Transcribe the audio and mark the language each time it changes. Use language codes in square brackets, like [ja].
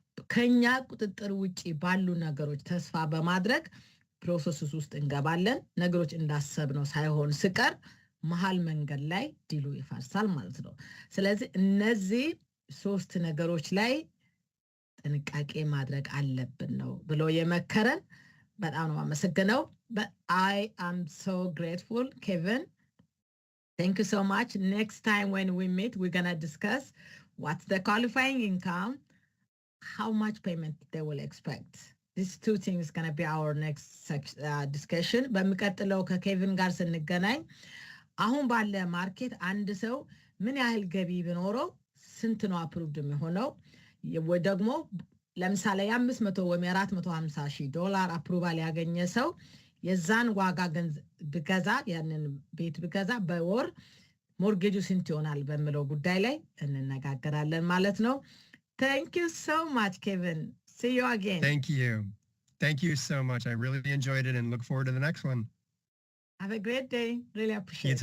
[am] ከኛ ቁጥጥር ውጪ ባሉ ነገሮች ተስፋ በማድረግ ፕሮሰስ ውስጥ እንገባለን። ነገሮች እንዳሰብነው ሳይሆን ስቀር መሀል መንገድ ላይ ዲሉ ይፈርሳል ማለት ነው። ስለዚህ እነዚህ ሶስት ነገሮች ላይ ጥንቃቄ ማድረግ አለብን ነው ብሎ የመከረን። በጣም ነው አመሰግነው። [en] But I am so grateful, Kevin. Thank you so much. Next time when we meet, we're going to discuss what's the qualifying income, how much payment they will expect. These two things is going to be our next discussion. [am] በሚቀጥለው ከኬቪን ጋር ስንገናኝ አሁን ባለ ማርኬት አንድ ሰው ምን ያህል ገቢ ቢኖረው ስንት ነው አፕሩቭድ የሚሆነው? ወይ ደግሞ ለምሳሌ የ500 ወይም $450,000 አፕሩቫል ያገኘ ሰው የዛን ዋጋ ቢገዛ ያንን ቤት ቢገዛ በወር ሞርጌጁ ስንት ይሆናል በሚለው ጉዳይ ላይ እንነጋገራለን ማለት ነው። [en] Thank you so much, Kevin. See you again. Thank you. Thank you so much. I really enjoyed it and look forward to the next one. Have a great day. Really appreciate it.